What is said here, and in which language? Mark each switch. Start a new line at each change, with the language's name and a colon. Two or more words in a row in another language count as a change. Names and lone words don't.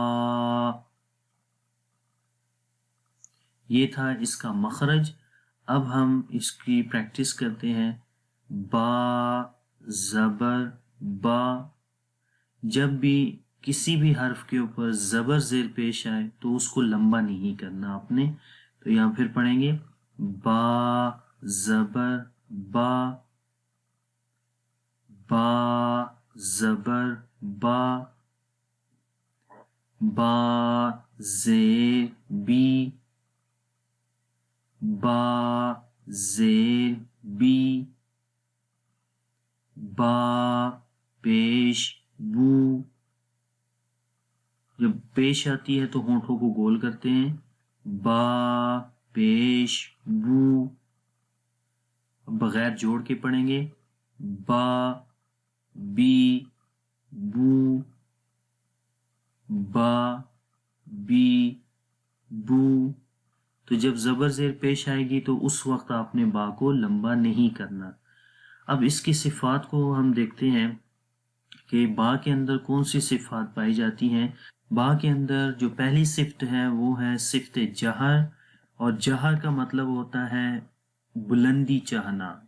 Urdu: یہ تھا اس کا مخرج۔ اب ہم اس کی پریکٹس کرتے ہیں۔ با زبر با۔ جب بھی کسی بھی حرف کے اوپر زبر زیر پیش آئے تو اس کو لمبا نہیں کرنا آپ نے، تو یہاں پھر پڑھیں گے با زبر با، با زبر با، با زیر بی، با زیر بی، با پیش بو۔ جب پیش آتی ہے تو ہونٹوں کو گول کرتے ہیں، با پیش بو۔ بغیر جوڑ کے پڑھیں گے، با بی بو، با بی بو۔ تو جب زبر زیر پیش آئے گی تو اس وقت آپ نے با کو لمبا نہیں کرنا۔ اب اس کی صفات کو ہم دیکھتے ہیں کہ با کے اندر کون سی صفات پائی جاتی ہیں۔ با کے اندر جو پہلی صفت ہے وہ ہے صفت جہر، اور جہر کا مطلب ہوتا ہے بلندی چاہنا۔